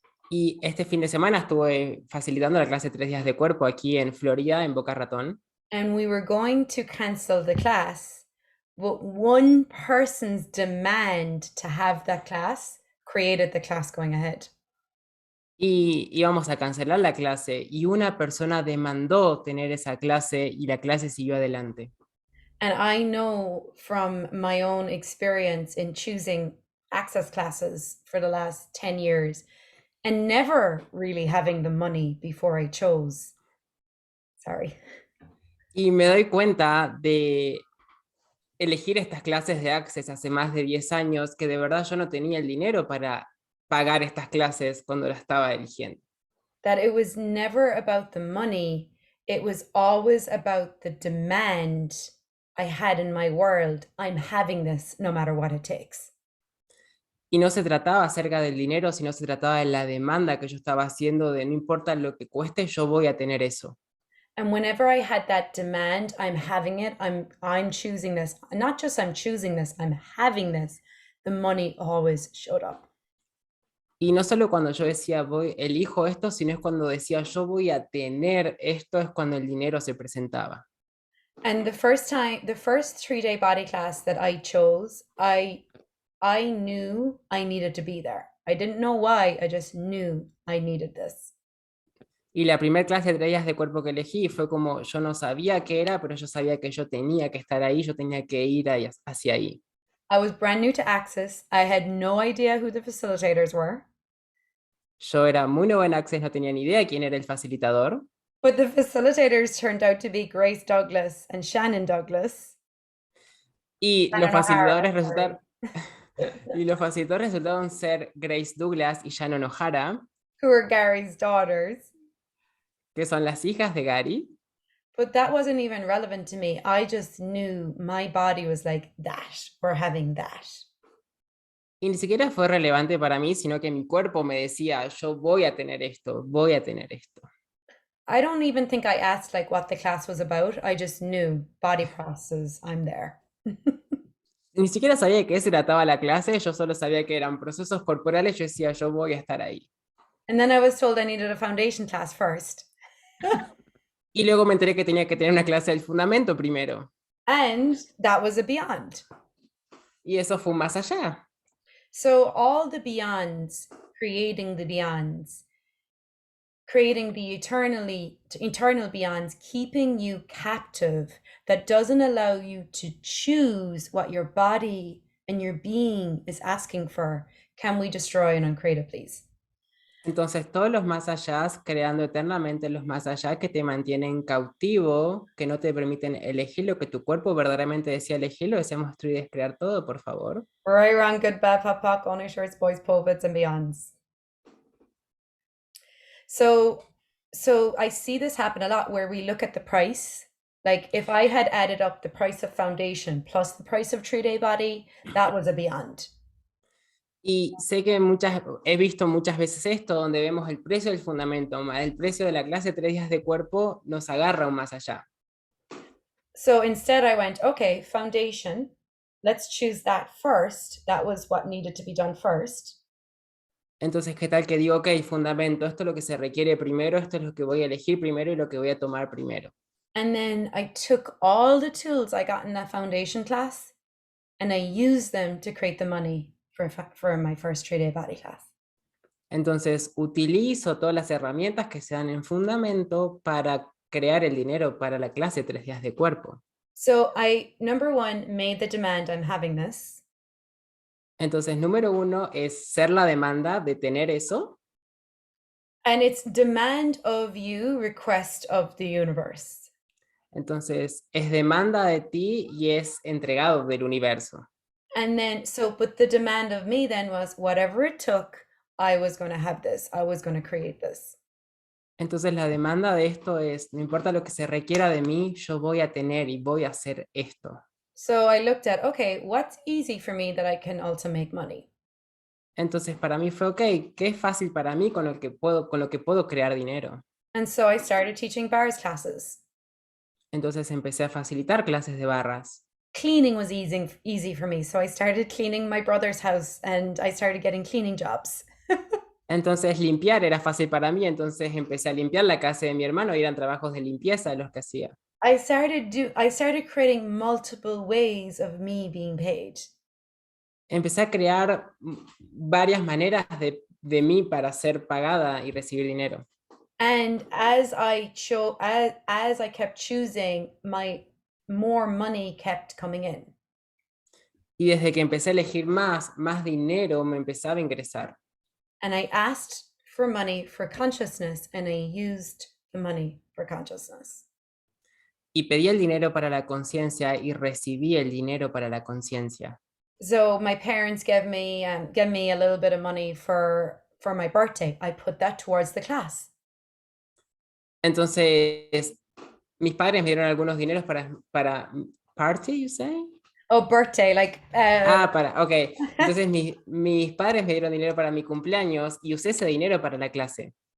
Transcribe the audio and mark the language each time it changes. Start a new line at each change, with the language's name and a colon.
Spanish: Y este fin de semana estuve facilitando la clase 3 días de cuerpo aquí en Florida, en Boca Ratón.
English: And we were going to cancel the class, but one person's demand to have that class created the class going ahead.
Spanish: Y íbamos a cancelar la clase y una persona demandó tener esa clase y la clase siguió adelante.
English: And I know from my own experience in choosing access classes for the last 10 years and never really having the money before I chose. Sorry.
Spanish: Y me doy cuenta de elegir estas clases de Access hace más de 10 años que de verdad yo no tenía el dinero para pagar estas clases cuando las estaba eligiendo.
English: That it was never about the money, it was always about the demand I had in my world. I'm having this no matter what it takes.
Spanish: Y no se trataba acerca del dinero, sino se trataba de la demanda que yo estaba haciendo de no importa lo que cueste, yo voy a tener eso.
English: And whenever I had that demand, I'm having it, I'm choosing this. Not just I'm choosing this, I'm having this. The money always showed up.
Spanish: Y no solo cuando yo decía voy, elijo esto, sino es cuando decía yo voy a tener esto, es cuando el dinero se presentaba.
English: And the first 3-day body class that I chose, I knew I needed to be there. I didn't know why, I just knew I needed this.
Spanish: Y la primera clase de 3 días de cuerpo que elegí fue como yo no sabía qué era, pero yo sabía que yo tenía que estar ahí, yo tenía que ir hacia ahí.
English: I was brand new to Access. I had no idea who the facilitators were.
Spanish: Yo era muy nuevo en Access, no tenía ni idea de quién era el facilitador.
English: But the facilitators turned out to be Grace Douglas and Shannon Douglas.
Spanish: Y los
English: Shannon O'Hara,
Spanish: facilitadores
English: sorry.
Spanish: y los facilitadores resultaron ser Grace Douglas y Shannon O'Hara,
English: Who were Gary's daughters.
Spanish: que son las hijas de Gary.
English: But that wasn't even relevant to me. I just knew my body was like, that, we're having that.
Spanish: Y ni siquiera fue relevante para mí, sino que mi cuerpo me decía, yo voy a tener esto, voy a tener esto.
English: I don't even think I asked like what the class was about. I just knew body processes, I'm there.
Spanish: Ni siquiera sabía de qué se trataba la clase, yo solo sabía que eran procesos corporales, yo decía, yo voy a estar ahí.
English: And then I was told I needed a foundation class first.
Spanish: Y luego me enteré que tenía que tener una clase del fundamento primero.
English: And that was a beyond.
Spanish: Y eso fue más allá.
English: So all the beyonds, creating the beyonds, creating the eternal beyonds, keeping you captive, that doesn't allow you to choose what your body and your being is asking for. Can we destroy and uncreate it, please?
Spanish: Entonces, todos los más allá, creando eternamente los más allá que te mantienen cautivo, que no te permiten elegir lo que tu cuerpo verdaderamente decía elegir, lo deseamos destruir y descrear todo, por favor.
English: Right, wrong, good, bad, pop, pop, only shirts, boys, pulpits, and beyonds. So I see this happen a lot where we look at the price. Like if I had added up the price of foundation plus the price of 3-day body, that was a beyond.
Spanish: Y sé que he visto muchas veces esto, donde vemos el precio del fundamento, más el precio de la clase 3 días de cuerpo, nos agarra aún más allá.
English: So instead I went, okay, foundation, let's choose that first. That was what needed to be done first.
Spanish: Entonces, ¿qué tal que digo, ok, fundamento, esto es lo que se requiere primero, esto es lo que voy a elegir primero y lo que voy a tomar primero?
English: And then I took all the tools I got in that foundation class and I used them to create the money for my first 3-day body class.
Spanish: Entonces, utilizo todas las herramientas que se dan en fundamento para crear el dinero para la clase 3 días de cuerpo.
English: So I, number one, made the demand, I'm having this.
Spanish: Entonces, número 1 es ser la demanda de tener eso.
English: And it's demand of you, request of the universe.
Spanish: Entonces, es demanda de ti y es entregado del universo.
English: And then, but the demand of me then was whatever it took, I was going to have this. I was going to create this.
Spanish: Entonces, la demanda de esto es, no importa lo que se requiera de mí, yo voy a tener y voy a hacer esto.
English: So I looked at, okay, what's easy for me that I can also make money?
Spanish: Entonces, para mí fue, ok, ¿qué es fácil para mí con lo que puedo crear dinero?
English: And so I started teaching bars classes.
Spanish: Entonces, empecé a facilitar clases de barras.
English: Cleaning was easy for me. So I started cleaning my brother's house and I started getting cleaning jobs.
Spanish: Entonces, limpiar era fácil para mí, entonces empecé a limpiar la casa de mi hermano y eran trabajos de limpieza los que hacía.
English: I started creating multiple ways of me being paid.
Spanish: Empecé a crear varias maneras de mí para ser pagada y recibir dinero.
English: And as I kept choosing, my more money kept coming in.
Spanish: Y desde que empecé a elegir más dinero me empezaba a ingresar.
English: And I asked for money for consciousness and I used the money for consciousness.
Spanish: Y pedí el dinero para la conciencia y recibí el dinero para la conciencia.
English: So my parents gave me a little bit of money for my birthday. I put that towards the class.
Spanish: Entonces, mis padres me dieron algunos dineros para
English: party, you say? Oh, birthday, like Ok.
Spanish: Entonces mis padres me dieron dinero para mi cumpleaños y usé ese dinero para la clase.